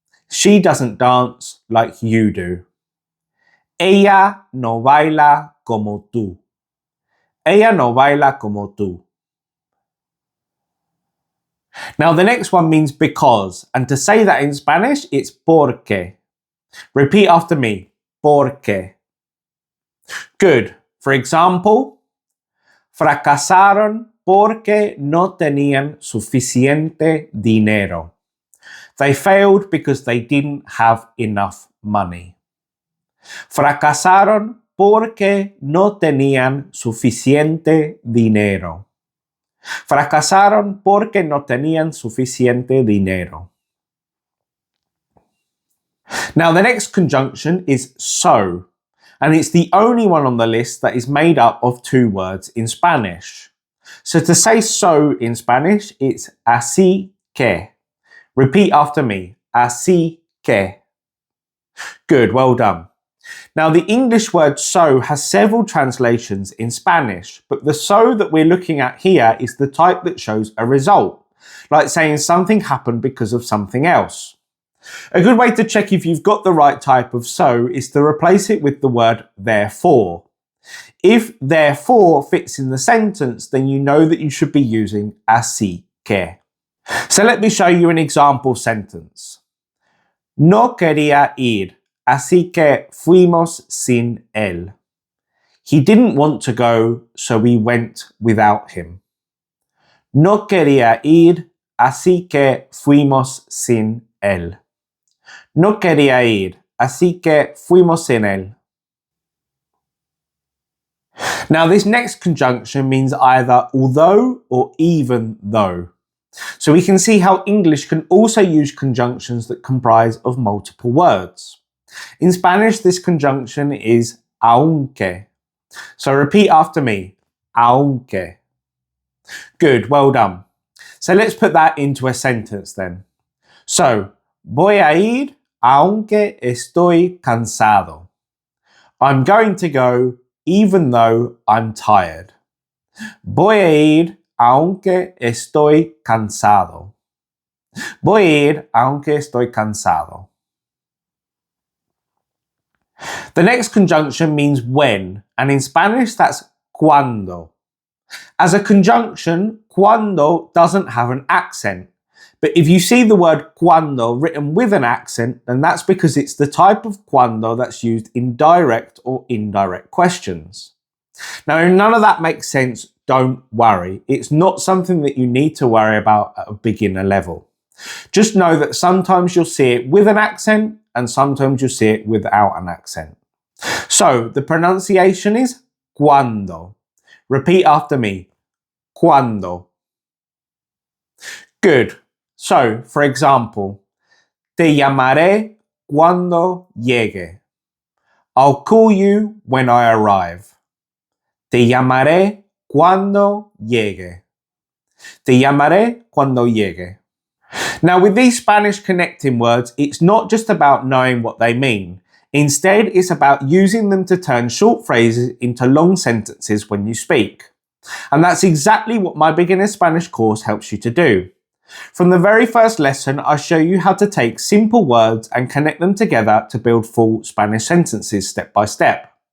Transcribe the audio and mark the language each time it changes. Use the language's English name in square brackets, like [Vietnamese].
[English] She doesn't dance like you do. [Spanish] Ella no baila como tú. Ella no baila como tú. [English] Now the next one means because, and to say that in Spanish, it's porque. Repeat after me. Porque. Good. For example, [Spanish] fracasaron porque no tenían suficiente dinero. [English] They failed because they didn't have enough money. [Spanish] Fracasaron porque no tenían suficiente dinero. Fracasaron porque no tenían suficiente dinero. [English] Now the next conjunction is so, and it's the only one on the list that is made up of two words in Spanish. So to say so in Spanish, it's así que. Repeat after me. Así que. Good, well done. Now the English word so has several translations in Spanish, but the so that we're looking at here is the type that shows a result, like saying something happened because of something else. A good way to check if you've got the right type of so is to replace it with the word therefore. If therefore fits in the sentence, then you know that you should be using así que. So let me show you an example sentence. [Spanish] No quería ir, así que fuimos sin él. [English] He didn't want to go, so we went without him. [Spanish] No quería ir, así que fuimos sin él. No quería ir, así que fuimos sin él. [English] Now this next conjunction means either although or even though. So we can see how English can also use conjunctions that comprise of multiple words. In Spanish, this conjunction is aunque. So repeat after me. Aunque. Good, well done. So let's put that into a sentence then. [Spanish] So, voy a ir aunque estoy cansado. [English] I'm going to go even though I'm tired. [Spanish] Voy a ir aunque estoy cansado. Voy a ir aunque estoy cansado. [English] The next conjunction means when, and in Spanish that's cuando. As a conjunction, cuando doesn't have an accent. But if you see the word cuando written with an accent, then that's because it's the type of cuando that's used in direct or indirect questions. Now, if none of that makes sense, don't worry. It's not something that you need to worry about at a beginner level. Just know that sometimes you'll see it with an accent and sometimes you'll see it without an accent. So the pronunciation is cuando. Repeat after me. Cuando. Good. So, for example, [Spanish] te llamaré cuando llegue. [English] I'll call you when I arrive. [Spanish] Te llamaré cuando llegue. Te llamaré cuando llegue. [English] Now, with these Spanish connecting words, it's not just about knowing what they mean. Instead, it's about using them to turn short phrases into long sentences when you speak. And that's exactly what my beginner Spanish course helps you to do. From the very first lesson, I show you how to take simple words and connect them together to build full Spanish sentences step by step.